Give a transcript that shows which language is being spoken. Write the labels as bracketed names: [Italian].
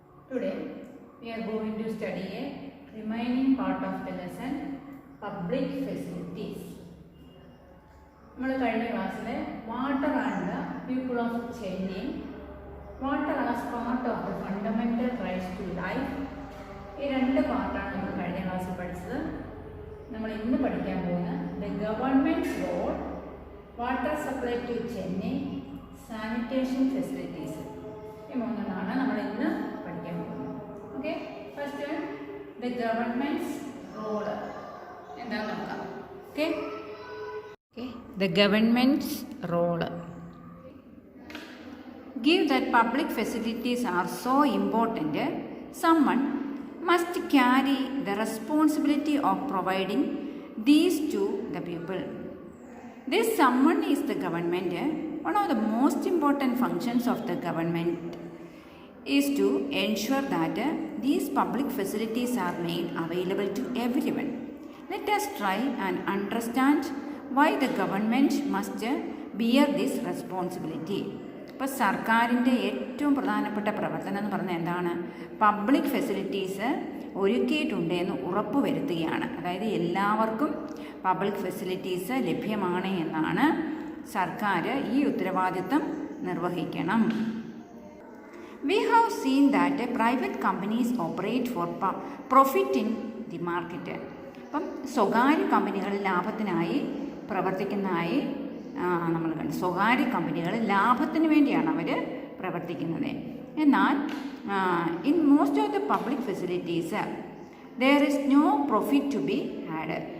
[English] Today we are going to study a remaining part of the lesson, Public Facilities. [Malayalam] നമ്മൾ കഴിഞ്ഞ ക്ലാസ്സിൽ [English] water and the people of Chennai, water as part of the fundamental rights to life, [Malayalam] ഈ രണ്ട് പാർട്ടാണ് നമ്മൾ കഴിഞ്ഞ ക്ലാസ്സിൽ പഠിച്ചത്. നമ്മൾ ഇന്ന് പഠിക്കാൻ പോകുന്ന [English] the government role, water supply to Chennai, sanitation facilities, [Malayalam] ഈ മൂന്നെണ്ണമാണ് നമ്മൾ ഇന്ന് പഠിക്കാൻ പോകുന്നത്. Okay, [English] first the government role [Malayalam] എന്താണെന്ന് നോക്കാം. [English] Okay, the government's role. Given that public facilities are so important, someone must carry the responsibility of providing these to the people. This someone is the government. One of the most important functions of the government is to ensure that these public facilities are made available to everyone. Let us try and understand why the government must bear this responsibility. [Malayalam] ഇപ്പോൾ സർക്കാരിൻ്റെ ഏറ്റവും പ്രധാനപ്പെട്ട പ്രവർത്തനം എന്ന് പറഞ്ഞാൽ എന്താണ്? Public facilities ഒരുക്കിയിട്ടുണ്ട് എന്ന് ഉറപ്പ് വരുത്തുകയാണ്. അതായത് എല്ലാവർക്കും പബ്ലിക് ഫെസിലിറ്റീസ് ലഭ്യമാണ് എന്നാണ് സർക്കാർ ഈ ഉത്തരവാദിത്തം നിർവഹിക്കണം. [English] We have seen that private companies operate for profit in the market. [Malayalam] അപ്പം സ്വകാര്യ കമ്പനികൾ ലാഭത്തിനായി പ്രവർത്തിക്കുന്നതായി നമ്മൾ കണ്ടു. സ്വകാര്യ കമ്പനികൾ ലാഭത്തിന് വേണ്ടിയാണ് അവർ പ്രവർത്തിക്കുന്നത്. എന്നാൽ [English] In most of the public facilities there is no profit to be had.